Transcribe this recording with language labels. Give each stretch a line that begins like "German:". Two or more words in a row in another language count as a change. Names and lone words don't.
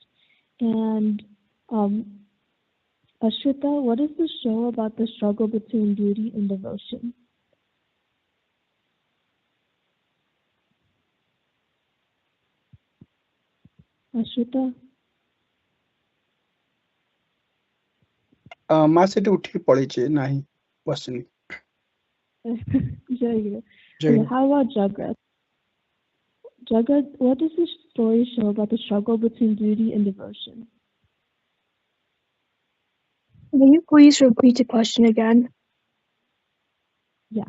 English: And Ashrita, what is the show about the struggle between duty and devotion? Ashrita?
Odia: ମା ସେଠି ଉଠିକି ପଳେଇଛି ନାହିଁ ବସିନି।
English: Jayaguru. How about Jagat? Jagat, what does this story show about the struggle between duty and devotion? Can you please repeat the question again? Yeah.